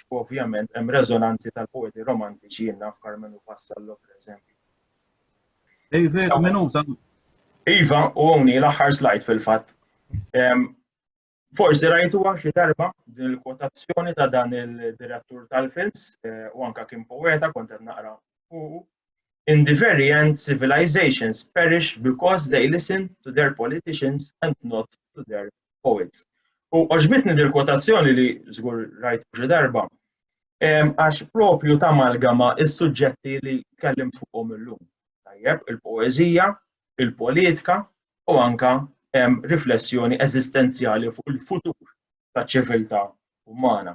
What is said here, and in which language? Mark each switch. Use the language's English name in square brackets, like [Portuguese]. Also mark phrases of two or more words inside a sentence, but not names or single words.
[Maltese] Ovvjament hemm reżonanzi tal-poeti romantiċi jiena f'Karmen u Vassallo pereżempju. David, minuta. Iva, u hawnhi l-aħħar slide fil-fatt. Forsi rajtuha xi darba din il-kwotazzjoni ta' dan il-direttur tal-films u anke kien poeta kont qed naqra fuq. [English] In the very end, civilizations perish because they listen to their politicians and not to their poets. [Maltese] U għaġbitni dil-kwotazzjoni li żgur rajtu xi darba, għax propju tamalgama is-suġġetti li tkellimt fuqhom illum. Tajjeb, il-poeżija, il-politika u anke riflessjoni eżistenzjali fuq il-futur taċ-ċiviltà umana.